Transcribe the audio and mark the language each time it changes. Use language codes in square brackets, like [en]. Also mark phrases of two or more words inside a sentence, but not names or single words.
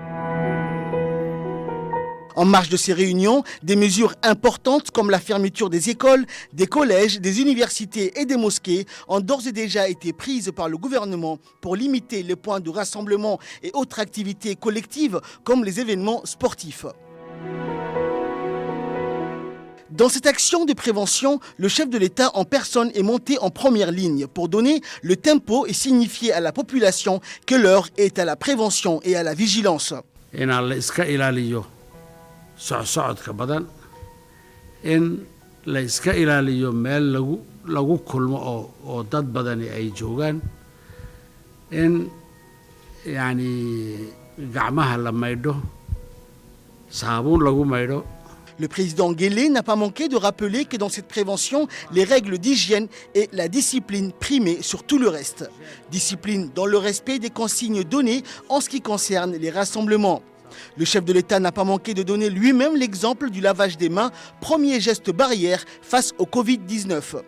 [fr] En marge de ces réunions, des mesures importantes comme la fermeture des écoles, des collèges, des universités et des mosquées ont d'ores et déjà été prises par le gouvernement pour limiter les points de rassemblement et autres activités collectives comme les événements sportifs. Dans cette action de prévention, le chef de l'État en personne est monté en première ligne pour donner le tempo et signifier à la population que l'heure est à la prévention et à la vigilance. [so] socodka badan in la iska ilaaliyo meel lagu lagu kulmo oo dad badani ay joogaan in yani gacmaha la maydho saabuun lagu maydho. [fr] Le président Guelleh n'a pas manqué de rappeler que dans cette prévention, les règles d'hygiène et la discipline primaient sur tout le reste. Discipline dans le respect des consignes données en ce qui concerne les rassemblements. Le chef de l'État n'a pas manqué de donner lui-même l'exemple du lavage des mains, premier geste barrière face au Covid-19.